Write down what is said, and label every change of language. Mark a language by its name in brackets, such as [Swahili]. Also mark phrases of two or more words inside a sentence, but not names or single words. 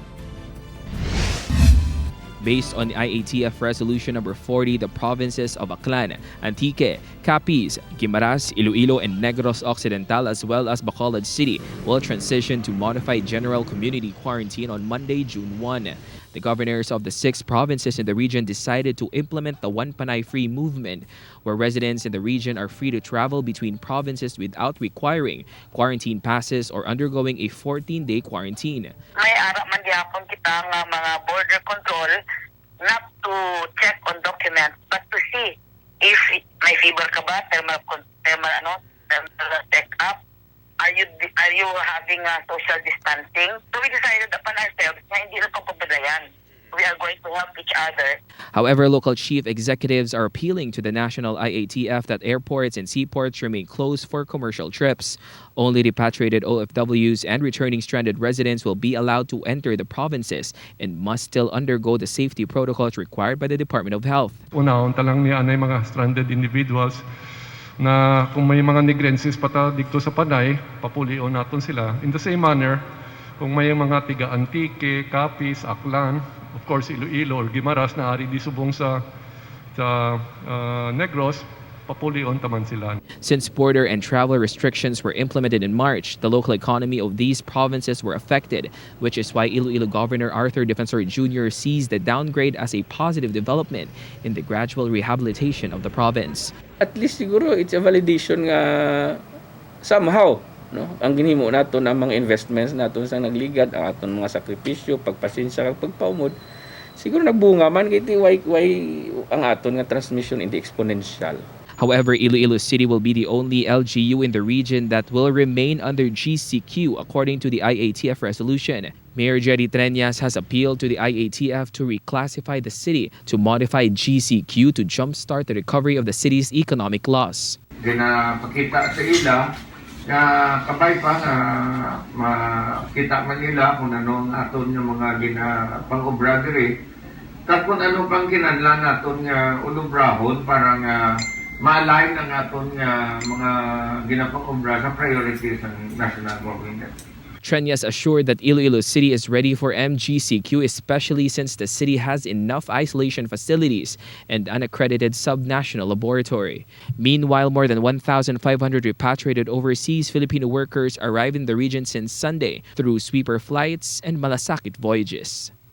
[English] Based on the IATF Resolution Number 40, the provinces of Aklan, Antique, Capiz, Guimaras, Iloilo, and Negros Occidental, as well as Bacolod City, will transition to modified general community quarantine on Monday, June 1. The governors of the 6 provinces in the region decided to implement the One Panay Free movement, where residents in the region are free to travel between provinces without requiring quarantine passes or undergoing a 14-day quarantine. [Hiligaynon] May ara man gyapon kita nga mga [English] border control not to check on documents but to see if [Hiligaynon] may fever ka ba, [English] thermal check up, are you having social distancing? So we decided upon ourselves [Hiligaynon] na hindi na pagpapadayan. [English] We are going to help each other. However, local chief executives are appealing to the national IATF that airports and seaports remain closed for commercial trips. Only repatriated OFWs and returning stranded residents will be allowed to enter the provinces and must still undergo the safety protocols required by the Department of Health. [Hiligaynon] Una-unta lang niya anay mga [English] stranded individuals [Hiligaynon] na kung may mga negrensis pata dito sa Panay, papulion natin sila. [English] In the same manner, [Hiligaynon] kung may mga tiga Antique, Capiz, Aklan, [English] of course [Hiligaynon] Iloilo or Guimaras na ari di subong sa Negros, papulion taman sila. [English] Since border and travel restrictions were implemented in March, the local economy of these provinces were affected, which is why Iloilo Governor Arthur Defensor Jr. sees the downgrade as a positive development in the gradual rehabilitation of the province. At least [Hiligaynon] siguro [English] it's a validation [Hiligaynon] nga somehow, no, ang ginhimo nato ng mga investments nato sa nagligad, ang aton mga sakripisyo, pagpasensya kag pagpaumod, siguro nagbunga man kay why ang aton nga transmission hindi exponential. [English] However, Iloilo City will be the only LGU in the region that will remain under GCQ according to the IATF resolution. Mayor Jerry Treñas has appealed to the IATF to reclassify the city to modify GCQ to jumpstart the recovery of the city's economic loss. [Hiligaynon] Ginapakita sa ila na kabay pa na makita man nila kung ano ang aton yung mga pang-obra diri. Tapos ano pang kinanlan naton nga unobrahon para nga ma-align ang aton nga mga ginapang-obra sa priorities ng [English] national government. Treñas assured that Iloilo City is ready for MGCQ, especially since the city has enough isolation facilities and an accredited sub-national laboratory. Meanwhile, more than 1,500 repatriated overseas Filipino workers arrived in the region since Sunday through sweeper flights and malasakit voyages.